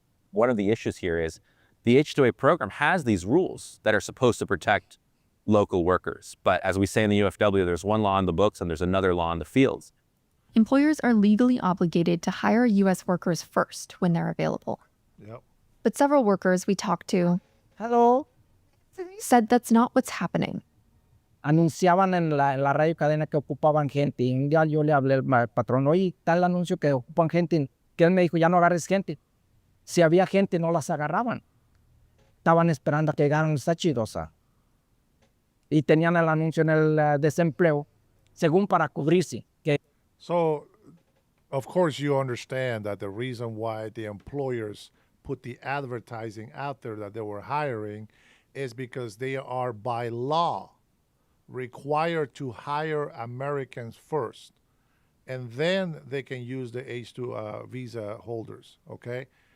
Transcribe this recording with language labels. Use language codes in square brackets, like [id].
[en] One of the issues here is the H-2A program has these rules that are supposed to protect local workers. But as we say in the UFW, there's one law in the books and there's another law in the fields. Employers are legally obligated to hire U.S. workers first when they're available. Yep. But several workers we talked to said that's not what's happening. [es] Anunciaban en la radio cadena que ocupaban gente. Y un día yo le hablé al patrón, oye, tal anuncio que ocupan gente. Que él me dijo, ya no agarres gente. Si había gente, no las agarraban. Estaban esperando a que llegaran esta chidosa. Y tenían el anuncio en el desempleo, según para cubrirse. [en] So, of course, you understand that the reason why the employers put the advertising out there that they were hiring is because they are by law required to hire Americans first, and then they can use the H-2 visa holders, okay?